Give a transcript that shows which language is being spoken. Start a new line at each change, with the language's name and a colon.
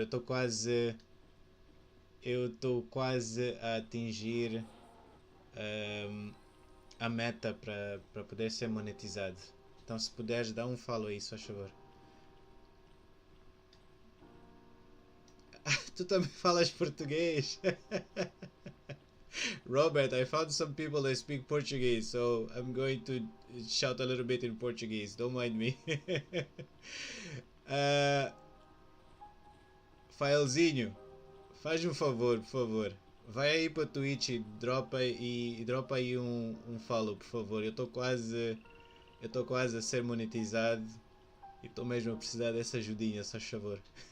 Portuguese: Eu estou quase a atingir um, a meta para poder ser monetizado. Então, se puderes, dá um follow aí, se faz favor. Tu também falas português?
English: Robert, I found some people that speak Portuguese, so I'm going to shout a little bit in Portuguese. Don't mind me.
Portuguese: uh, Faelzinho, faz um favor, por favor. Vai aí para Twitch e dropa aí um follow, por favor. Eu estou quase a ser monetizado e estou mesmo a precisar dessa ajudinha, só favor.